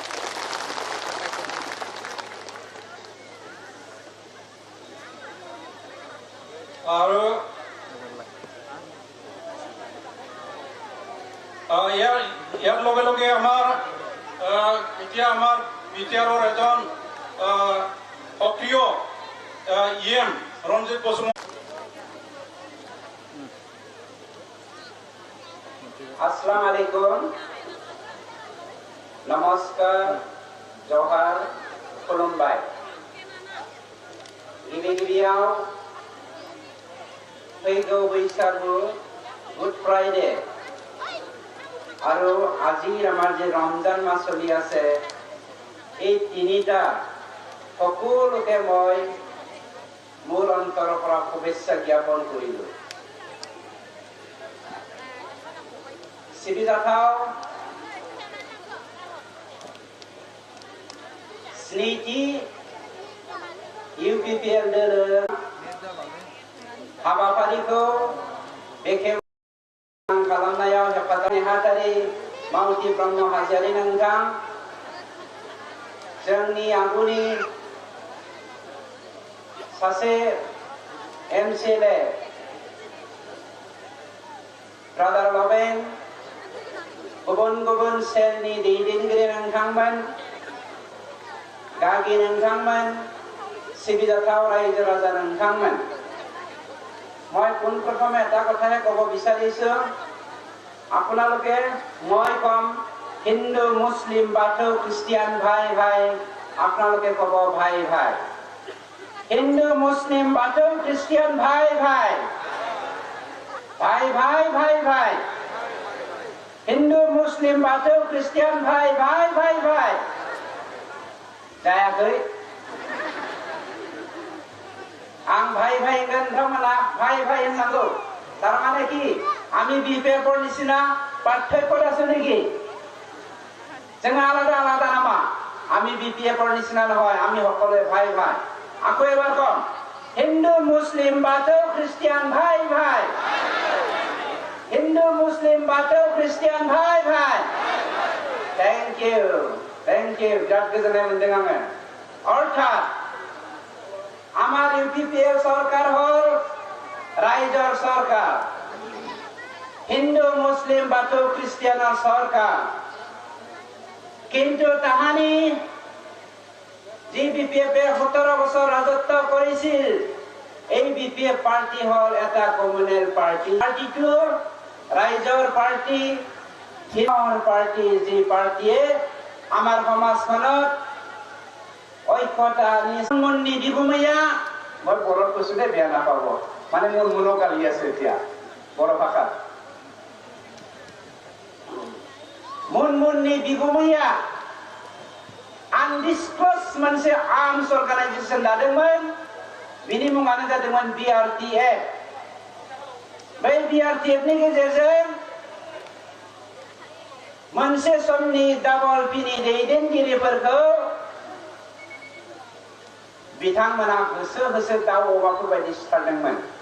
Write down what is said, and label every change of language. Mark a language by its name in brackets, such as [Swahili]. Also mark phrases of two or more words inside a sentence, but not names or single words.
[Assamese] আৰু ইয়াৰ লগে লগে আমাৰ এতিয়া আমাৰ BTRৰ এজন সক্ৰিয় EM ৰঞ্জিত বসুমতাৰী। আসসালামু আলাইকুম, নমস্কাৰ, জহার, খুলুমবাই। [Bodo] गिबियाव फैगौ बैसागु [English] Good Friday [Assamese] और আজি আমাৰ যে ৰমজান মাহ চলি আছে এই তিনিটা সকলোকে মই মোৰ অন্তৰৰ পৰা শুভেচ্ছা জ্ঞাপন কৰিলোঁ। [Bodo] চিবিজাথাও स्निथि UPPL दोलो हाबाफारिखौ बेखेव खालामनायाव हेफाजाब नेहाथारि मावथि ब्रह्म हाजोआरि नोंथां, जोंनि आगुनि सासे MCLA ब्रादार लबेन, गुबुन गुबुन सेलनि दैदेनगिरि नोंथांमोन, गागि नोंथांमोन, सिबिजाथाव रायजो राजा नोंथांमोन, [Assamese] মই পোনপ্ৰথমে এটা কথাহে ক'ব বিচাৰিছোঁ, আপোনালোকে মই কম হিন্দু মুছলিম বাথৌ খ্ৰীষ্টিয়ান ভাই ভাই, আপোনালোকে ক'ব ভাই ভাই। হিন্দু মুছলিম বাথৌ খ্ৰীষ্টিয়ান ভাই ভাই, ভাই ভাই ভাই ভাই। হিন্দু মুছলিম বাথौ খ্ৰীষ্টিয়ান ভাই ভাই ভাই ভাই। [Bodo] जायाखै? आं भाई भाई होनगोन, नोंथांमोना भाई भाई होननांगौ। [Assamese] তাৰমানে কি আমি BPF निसिना पार्थक्य আছে নেকি? [Bodo] जों आलादा आलादा नामा? [Assamese] आमी BPF निसिना নহয়, আমি সকলোৱে ভাই ভাই। আকৌ এবাৰ কম, হিন্দু মুছলিম বাথৌ খ্ৰীষ্টিয়ান ভাই ভাই। হিন্দু মুছলিম বাথৌ খ্ৰীষ্টিয়ান ভাই ভাই। [English] Thank you, thank you, [Bodo] बिराद गोजोननाय मोनदों आङो। [Assamese] অৰ্থাৎ আমাৰ UPPL চৰকাৰ হল ৰাইজৰ চৰকাৰ, হিন্দু মুছলিম বাথৌ খ্ৰীষ্টিয়ানৰ চৰকাৰ, কিন্তু তাহানি যি BPF 17 বছর রাজত্ব করেছিল, এই BPF পার্টি হল এটা কমিউনেল পার্টি। পার্টিটো রাইজৰ পার্টি, হিন্দুৰ পার্টি, যি পার্টিয়ে আমাৰ সমাজখনত ঐক্যতা [Bodo] मुन्नि बिगुमैया, [Assamese] মই বড়োত কৈছো দে, বেয়া নাপাব, মানে মোৰ মনো গালি আছে এতিয়া বড়ো ভাষাত। [Bodo] मुनमुननि बिगुमैया आनडिसक्लोज मोनसे [English] arms organisation [Bodo] दादोंमोन, बिनि मुङानो जादोंमोन BRTF। बै BRTF नि गेजेरजों मोनसे समनि डाबल पिनि दैदेनगिरिफोरखौ बिथांमोना होसो होसो दाउ अमाफोर बायदि सिथारदोंमोन।